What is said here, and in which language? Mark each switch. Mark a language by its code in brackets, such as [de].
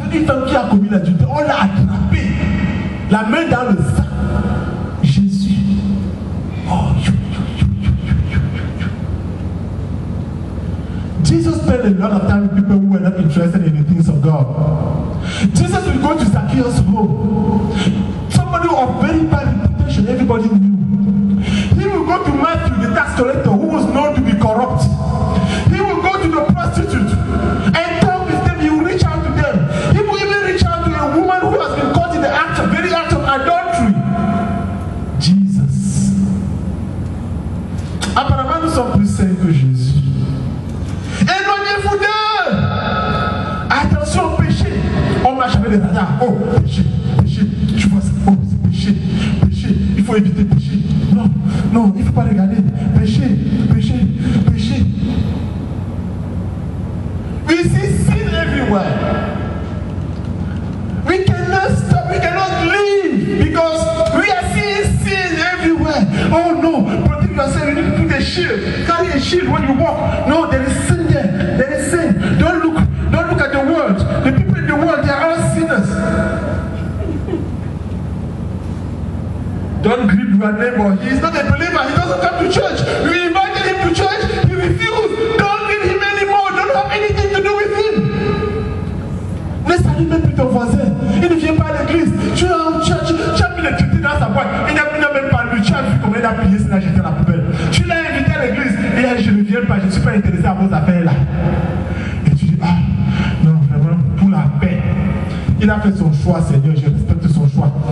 [fr] homme qui a commis l'adultère, on l'a attrapé, la main dans le sac. Jésus. [en] Oh, Jesus spent a lot of time with people who were not interested in the things of God. Jesus will go to Zacchaeus' home. Somebody of very bad reputation, everybody knew. He will go to Matthew, the tax collector, who was known to be corrupt. He will go to the prostitute and talk with them. He will reach out to them. He will even reach out to a woman who has been caught in the very act of adultery. Jesus. [fr] Apparemment, nous sommes plus saints que Jésus. Éloignez-vous d'eux. Attention au péché. On marche avec les radars. Oh, péché, péché. Tu vois ça. Oh, c'est péché, péché. Il faut éviter péché. Non, non, il ne faut pas regarder. Péché, péché, péché. [en] We see sin everywhere. We cannot stop. We cannot live because we are seeing sin everywhere. Oh no, protect yourself. You need to put a shield. Carry a shield when you walk. No, there is sin there. There is sin. Don't look at the world. The people in the world, they are all sinners. Don't greet your neighbor. He is not a believer. He doesn't come to church. You invited him to church. He refused. Don't greet him anymore. Don't have anything to do with him. [fr] Ne salue même plus ton voisin. Il ne vient pas à l'église. Tu es en church. Tu as mis le traité dans sa boîte. Il n'a même pas lu. Tu as vu comment il a plié, il a jeté à la poubelle. Tu l'as invité à l'église. Il a dit, je ne viens pas. Je ne suis pas intéressé à vos affaires là. Et tu dis, ah, non, vraiment, pour la paix. Il a fait son choix, Seigneur, je respecte son choix.